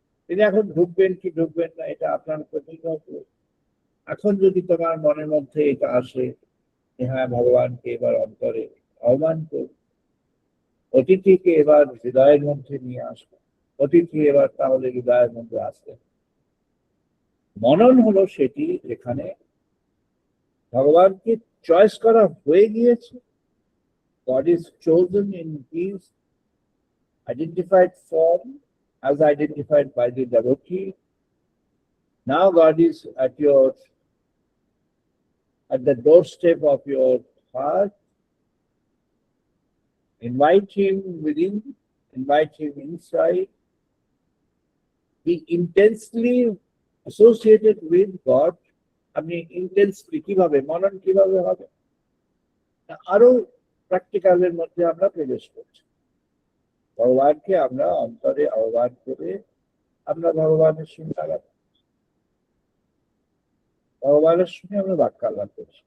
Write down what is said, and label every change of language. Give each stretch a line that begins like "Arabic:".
Bangla: তিনি এখন ঢুকবেন কি ঢুকবেন না এটা আপনার প্রতিনিয়ত। এখন যদি তোমার মনের মধ্যে এটা আসে হ্যাঁ ভগবানকে এবার অন্তরে আহ্বান করুন, অতিথিকে এবার হৃদয়ের মধ্যে নিয়ে আসবে, অতিথি এবার তাহলে হৃদয়ের মধ্যে আসবে। মনন হলো সেটি যেখানে ভগবানকে চয়েস করা হয়ে গিয়েছে।
English: God is chosen in his identified form as identified by the devotee. Now God is at the doorstep of your heart. Invite him within, invite him inside. Be intensely associated with God.
Bangla: আপনি intensely কিভাবে মনন কিভাবে হবে, আরো প্র্যাকটিক্যালের মধ্যে আমরা প্রবেশ করছি। ভগবানকে আমরা অন্তরে আহ্বান করে আমরা ভগবানের সঙ্গে আলাপ, ভগবানের সঙ্গে আমরা বাক্যালাপ করছি।